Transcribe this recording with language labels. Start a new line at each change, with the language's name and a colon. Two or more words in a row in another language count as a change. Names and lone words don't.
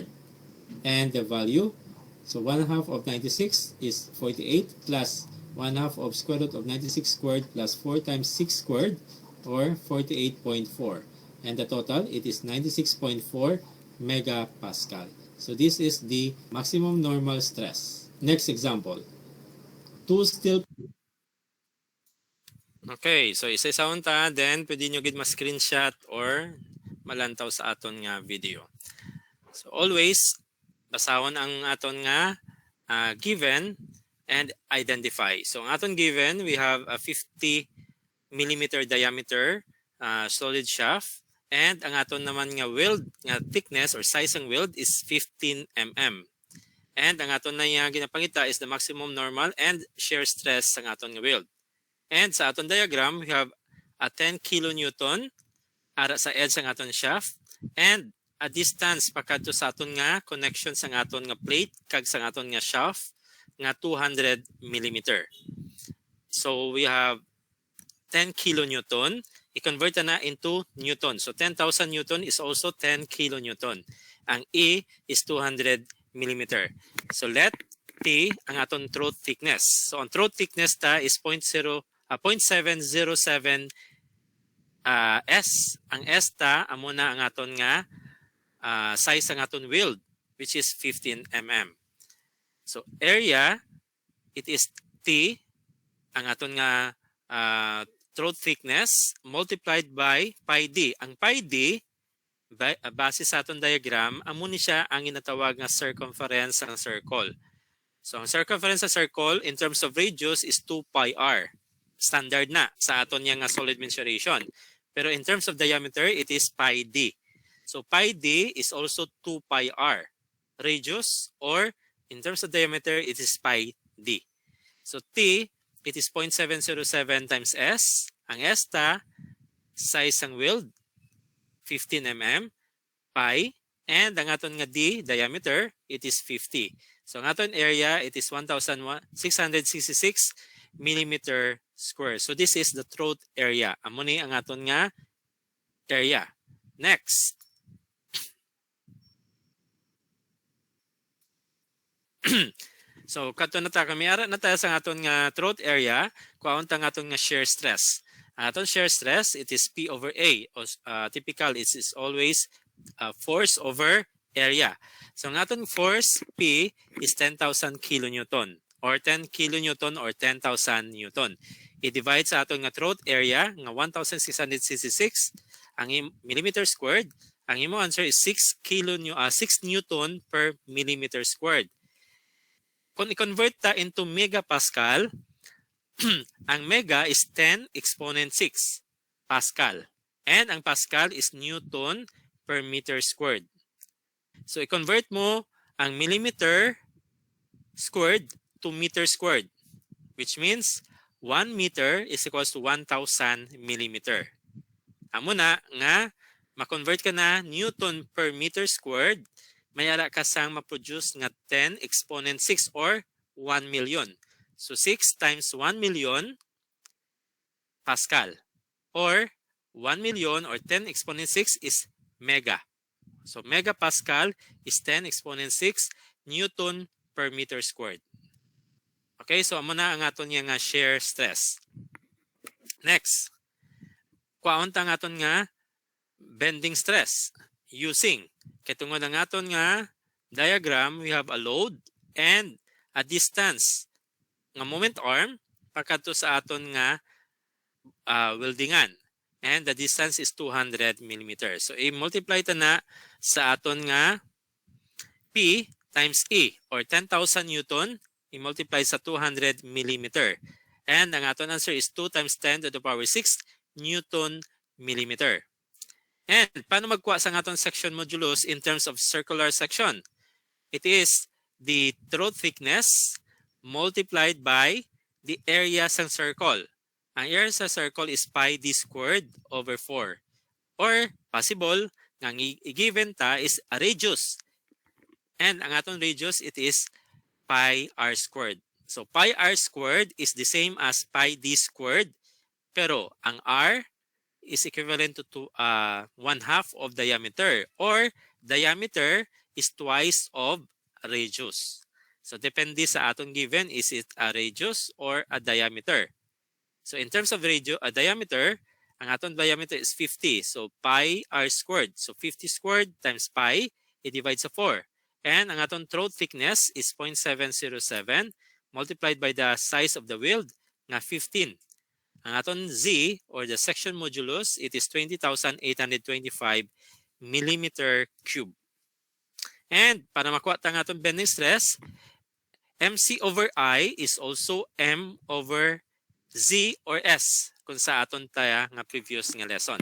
English: And the value, so 1/2 of 96 is 48, plus 1/2 of square root of 96 squared plus 4 times 6 squared, or 48.4. And the total, it is 96.4 megapascal. So this is the maximum normal stress. Next example. Two steel. Okay, so
Hiligaynon: isa-isahon ta, then pwede nyo gid ma-screenshot or malantaw sa aton nga video.
English: So always,
Hiligaynon: basahon ang aton nga
English: given and identify. So
Hiligaynon: ang aton
English: given, we have a 50 millimeter diameter solid shaft, and
Hiligaynon: ang aton naman nga
English: weld nga thickness or size ng weld is 15 mm. And
Hiligaynon: ang aton na nga ginapangita
English: is the maximum normal and shear stress
Hiligaynon: sa aton nga
English: weld.
Hiligaynon: And sa aton diagram,
English: we have a 10 kilonewton
Hiligaynon: ara sa edge ng aton shaft,
English: and a distance
Hiligaynon: pakadto sa aton nga connection sa aton nga plate kag sa aton nga shaft nga
English: 200 millimeter. So we have 10 kilonewton. I-convert na into newton. So 10,000 newton is also 10 kilonewton. Ang E is 200 millimeter. So let T
Hiligaynon: ang aton
English: throat thickness. So ang throat thickness ta is 0.707 S.
Hiligaynon: Ang S ta amo na ang aton nga size ang aton weld,
English: which is 15 mm. So area, it is T
Hiligaynon: ang aton nga
English: throat thickness multiplied by pi d.
Hiligaynon: Ang pi d, base sa aton diagram, amo ni siya ang ginatawag nga
English: circumference ng circle. So ang circumference sa circle in terms of radius is 2 pi r.
Hiligaynon: Standard na sa aton nga
English: solid mensuration. Pero in terms of diameter, it is pi d. So pi d is also 2 pi r radius, or in terms of diameter, it is pi d. So T, it is 0.707 times S. Ang S ta, size ng weld, 15 mm, pi, and
Hiligaynon: ang aton nga
English: D, diameter, it is 50.
Hiligaynon: So ang aton area,
English: it is 1,666 millimeter square. So this is the throat area.
Hiligaynon: Amo ni ang aton nga area. Next. So kato na ta, kami ara na tayo sa aton nga
English: throat area,
Hiligaynon: kuhaon ta nga aton nga
English: shear stress. Aton shear stress, it is P over A. Typical, it is always force over area. So
Hiligaynon: ang aton
English: force P is 10,000 kilonewton, or 10 kilonewton or 10,000 newton.
Hiligaynon: I-divide sa aton nga
English: throat area
Hiligaynon: nga 1,666 ang
English: millimeter squared. Ang imo answer is 6 newton per millimeter squared.
Hiligaynon: Kung i-convert ta
English: into megapascal, ang mega is 10 exponent 6 pascal. And ang pascal is newton per meter squared. So
Hiligaynon: i-convert mo ang
English: millimeter squared to meter squared, which means 1 meter is equals to 1,000 millimeter.
Hiligaynon: Amo na nga ma-convert ka na
English: newton per meter squared,
Hiligaynon: mayara ka sang ma-produce nga 10 exponent 6 or 1 million.
English: So 6 times 1 million pascal, or 1 million or 10 exponent 6 is mega. So megapascal is 10 exponent 6 newton per meter squared.
Hiligaynon: Okay, so amo na ang aton nga
English: shear stress.
Hiligaynon: Next, kuhaon ta ang aton nga
English: bending stress using
Hiligaynon: katungod ang aton nga diagram,
English: we have a load and a distance
Hiligaynon: nga
English: moment arm
Hiligaynon: pakadto sa aton nga weldingan,
English: and the distance is 200 mm.
Hiligaynon: So i-multiply ta na sa aton nga
English: P times E, or 10,000 newton,
Hiligaynon: i-multiply sa 200 mm.
English: And ang aton answer is 2 times 10 to the power 6 newton millimeter.
Hiligaynon: And paano magkuha sa aton
English: section modulus in terms of circular section? It is the throat thickness multiplied by the area sa circle. Ang area sa circle is pi d squared over 4. Or possible,
Hiligaynon: ang i-given ta
English: is a radius. And ang aton radius, it is pi r squared. So pi r squared is the same as pi d squared, pero ang r is equivalent to 1/2 of diameter, or diameter is twice of radius. So depende sa atong given, is it a radius or a diameter. So in terms of diameter, ang atong diameter is 50. So pi r squared. So 50 squared times pi, it divides sa 4.
Hiligaynon: And ang atong
English: throat thickness is 0.707 multiplied by the size of the weld nga 15.
Hiligaynon: Ang aton Z,
English: or the section modulus, it is 20,825 millimeter cube.
Hiligaynon: And para makuha ta nga atong
English: bending stress, MC over I is also M over Z or S
Hiligaynon: kung sa aton taya nga previous nga lesson.